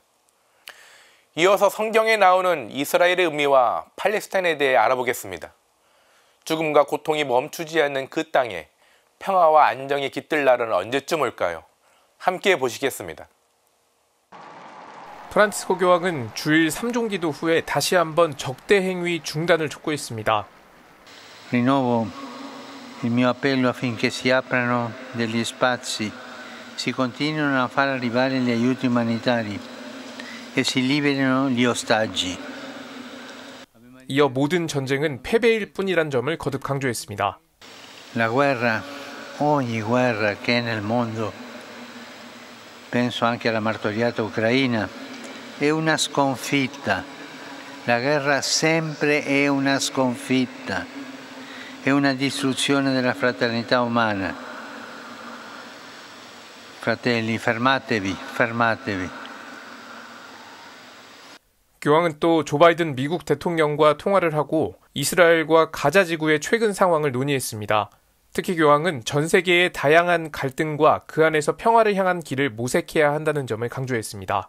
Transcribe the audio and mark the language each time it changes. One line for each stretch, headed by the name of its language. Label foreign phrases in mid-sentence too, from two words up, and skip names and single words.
Korean: 이어서 성경에 나오는 이스라엘의 의미와 팔레스타인에 대해 알아보겠습니다. 죽음과 고통이 멈추지 않는 그 땅에 평화와 안정이 깃들 날은 언제쯤 올까요? 함께 보시겠습니다. 프란치스코 교황은 주일 3종 기도 후에 다시 한번 적대 행위 중단을 촉구했습니다.
Italian: Rinnovo il mio appello affinché si aprano degli spazi, si continuino a far arrivare gli aiuti umanitari e si liberino gli ostaggi.
Korean: 이어 모든 전쟁은 패배일 뿐이란 점을 거듭 강조했습니다.
Italian: La guerra, ogni guerra che è nel mondo, penso anche alla martoriata Ucraina, è una sconfitta. La guerra sempre è una sconfitta. È una distruzione della fraternità umana. Fratelli, fermatevi, fermatevi.
Korean: 교황은 또 조 바이든 미국 대통령과 통화를 하고 이스라엘과 가자 지구의 최근 상황을 논의했습니다. 특히 교황은 전 세계의 다양한 갈등과 그 안에서 평화를 향한 길을 모색해야 한다는 점을 강조했습니다.